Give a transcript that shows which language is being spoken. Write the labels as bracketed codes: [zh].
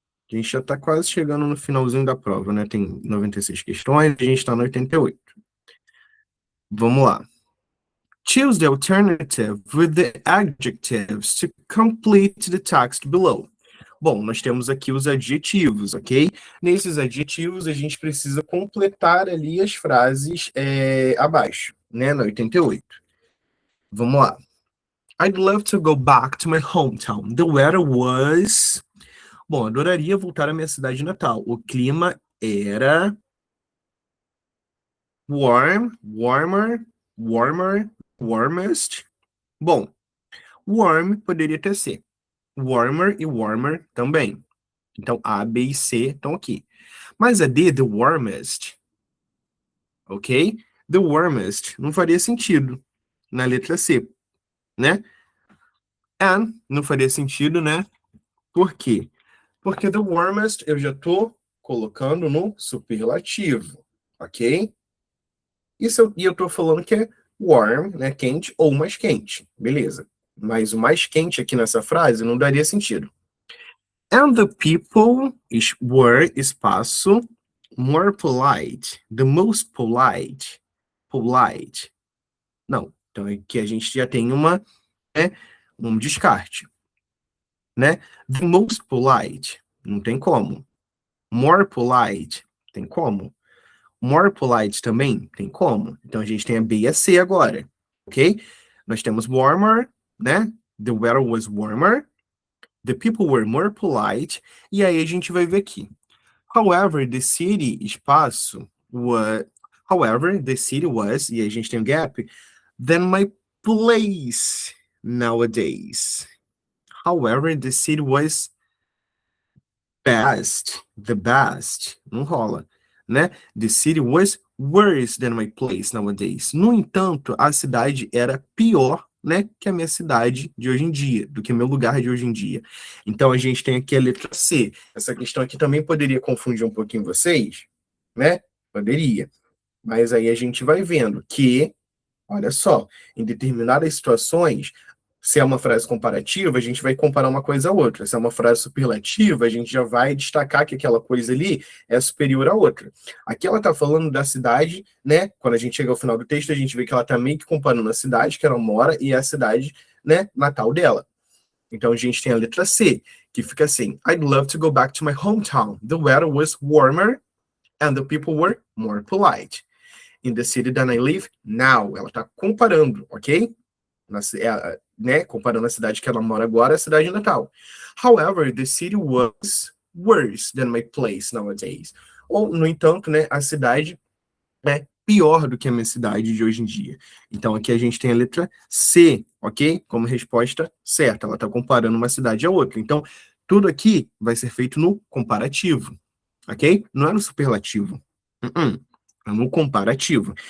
[pt] A gente já está quase chegando no finalzinho da prova, né? Tem 96 questões, a gente está no 88. Vamos lá. [en] Choose the alternative with the adjectives to complete the text below. [pt] Bom, nós temos aqui os adjetivos, ok? Nesses adjetivos, a gente precisa completar ali as frases abaixo, né? Na 88. Vamos lá. [en] I'd love to go back to my hometown. The weather was... [pt] Bom, adoraria voltar à minha cidade natal. O clima era [en] warm, warmer, warmer, warmest. [pt] Bom, warm poderia ter C. Warmer e warmer também. Então, A, B e C estão aqui. Mas a D, the warmest, ok? The warmest não faria sentido na letra C, né? And não faria sentido, né? Por quê? Porque the warmest eu já estou colocando no superlativo, ok? E eu estou falando que é warm, né? Quente ou mais quente, beleza. Mas o mais quente aqui nessa frase não daria sentido. [en] And the people were, [pt] espaço, [en] more polite, the most polite, polite. [pt] Não, então aqui a gente já tem um descarte, né? [en] The most polite, [pt] não tem como. More polite, tem como. More polite também, tem como. Então a gente tem a B e a C agora, ok? Nós temos warmer, né? [en] The weather was warmer. The people were more polite. [pt] E aí a gente vai ver aqui. [en] However, the city, espaço, however, the city was, [pt] e aí a gente tem um gap, [en] than my place nowadays. However, the city was the best, [pt] não rola, né? [en] The city was worse than my place nowadays. [pt] No entanto, a cidade era pior, né, que a minha cidade de hoje em dia, do que meu lugar de hoje em dia. Então a gente tem aqui a letra C. Essa questão aqui também poderia confundir um pouquinho vocês, né? Poderia. Mas aí a gente vai vendo que, olha só, em determinadas situações, Se é uma frase comparativa, a gente vai comparar uma coisa a outra. Se é uma frase superlativa, a gente já vai destacar que aquela coisa ali é superior à outra. Aqui ela está falando da cidade, né? Quando a gente chega ao final do texto, a gente vê que ela está meio que comparando a cidade que ela mora e a cidade, né, natal dela. Então a gente tem a letra C, que fica assim: [en] I'd love to go back to my hometown. The weather was warmer and the people were more polite. In the city that I live now. [pt] Ela está comparando, ok? Né, comparando a cidade que ela mora agora à cidade natal. [en] However, the city was worse than my place nowadays. [pt] Ou, no entanto, né, a cidade é pior do que a minha cidade de hoje em dia. Então, aqui a gente tem a letra C, ok? Como resposta certa. Ela está comparando uma cidade a outra. Então, tudo aqui vai ser feito no comparativo, ok? Não é no superlativo. É no comparativo.